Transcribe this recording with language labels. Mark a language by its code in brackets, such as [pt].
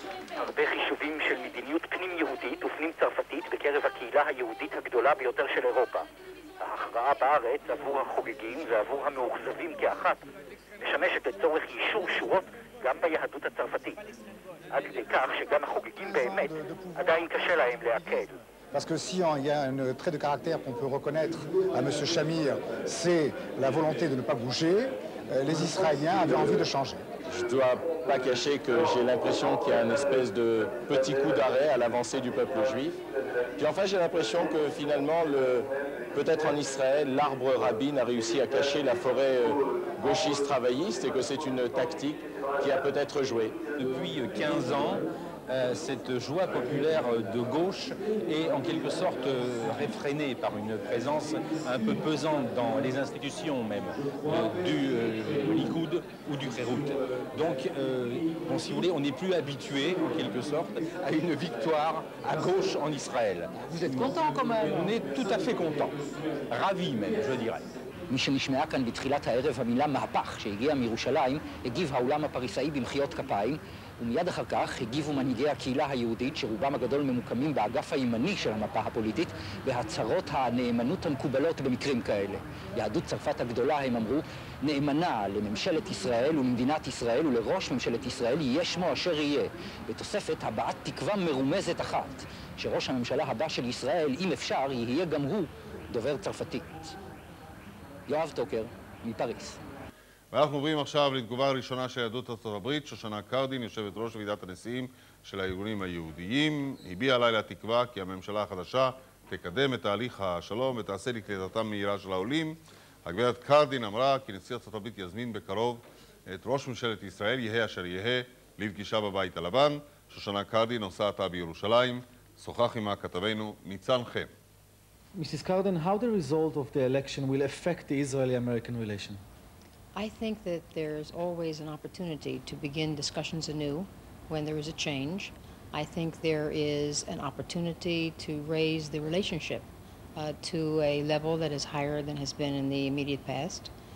[he] הרבה חישובים של מדיניות פנים יהודית ופנים צרפתית בקרב הקהילה היהודית הגדולה ביותר של אירופה. ההכרעה בארץ עבור החוגגים ועבור המאוכזבים כאחת משמשת לצורך יישור שורות גם ביהדות הצרפתית. עד כדי כך שגם החוגגים באמת עדיין קשה להם להקל. [fr] Parce que si il y a un trait de caractère qu'on peut reconnaître à M. Shamir, c'est la volonté de ne pas bouger, les Israéliens avaient envie de changer. Je ne dois pas cacher que j'ai l'impression qu'il y a une espèce de petit coup d'arrêt à l'avancée du peuple juif. Puis enfin, j'ai l'impression que finalement, peut-être en Israël, l'arbre rabbin a réussi à cacher la forêt gauchiste travailliste et que c'est une tactique qui a peut-être joué. Depuis 15 ans, cette joie populaire de gauche est en quelque sorte réfrénée par une présence un peu pesante dans les institutions même du Likoud ou du Bחירות. Donc, bon, si vous voulez, on n'est plus habitué en quelque sorte à une victoire à gauche en Israël. Vous êtes content quand même? On est tout à fait content, ravi même, je dirais. [he] מי שנשמעה כאן בתחילת הערב המילה מהפך שהגיעה מירושלים, הגיב העולם הפריסאי במחיאות כפיים, ומיד אחר כך הגיבו מנהיגי הקהילה היהודית, שרובם הגדול ממוקמים באגף הימני של המפה הפוליטית, בהצהרות הנאמנות המקובלות במקרים כאלה. יהדות צרפת הגדולה, הם אמרו, נאמנה לממשלת ישראל ולמדינת ישראל ולראש ממשלת ישראל יהיה שמו אשר יהיה, בתוספת הבעת תקווה מרומזת אחת, שראש הממשלה הבא של ישראל, אם אפשר, יהיה גם הוא דובר צרפתית. יואב, טוקר, מפריס. ואנחנו עוברים עכשיו לתגובה הראשונה של יהדות ארצות הברית. שושנה קרדין, יושבת ראש ועידת הנשיאים של הארגונים היהודיים, הביעה לילה תקווה כי הממשלה החדשה תקדם את תהליך השלום ותעשה לקליטתם מהירה של העולים. הגברת קרדין אמרה כי נשיא ארצות הברית יזמין בקרוב את ראש ממשלת ישראל, יהא אשר יהא, לפגישה בבית הלבן. שושנה קרדין עושה עתה בירושלים. שוחח עם כתבנו ניצן חן. [en] Mrs. Cardin, how the result of the election will affect the Israeli-American relation? I think that there's always an opportunity to begin discussions anew when there is a change. I think there is an opportunity to raise the relationship to a level that is higher than has been in the immediate past.